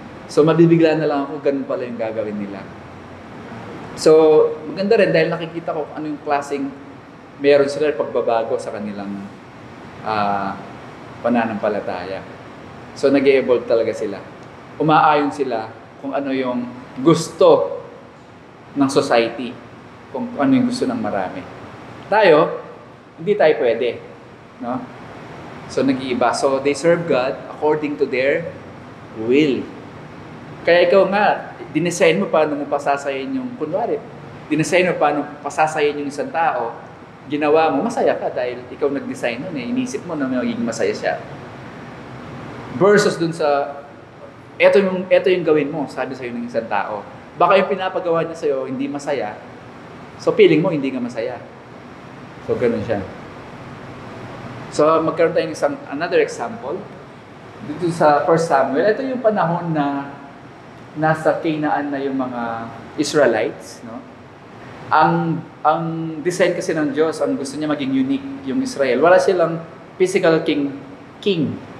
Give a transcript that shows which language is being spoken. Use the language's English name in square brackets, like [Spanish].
[Filipino] So, mabibigla na lang ako, ganun pala yung gagawin nila. So, maganda rin dahil nakikita ko ano yung klaseng meron sila pagbabago sa kanilang pananampalataya. So, nag-evolve talaga sila. Umaayon sila kung ano yung gusto ng society, kung ano yung gusto ng marami. Tayo, hindi tayo pwede. No? So, nag-iiba. [English] So, they serve God according to their will. [Filipino] Kaya ikaw nga, dinesign mo paano mo pasasayin yung, kunwari, dinesign mo paano pasasayin yung isang tao, ginawa mo, masaya ka dahil ikaw nag-design nun inisip mo na magiging masaya siya. Versus dun sa, eto yung gawin mo, sabi sa'yo ng isang tao. Baka yung pinapagawa niya sa'yo, hindi masaya, so feeling mo, hindi ka masaya. So, ganun siya. So, magkaroon tayong [English] another example. [Filipino] Dito sa 1 Samuel, ito yung panahon na nasa Canaan na yung mga Israelites, no? Ang design kasi ng Diyos, ang gusto niya maging unique yung Israel. Wala silang physical king.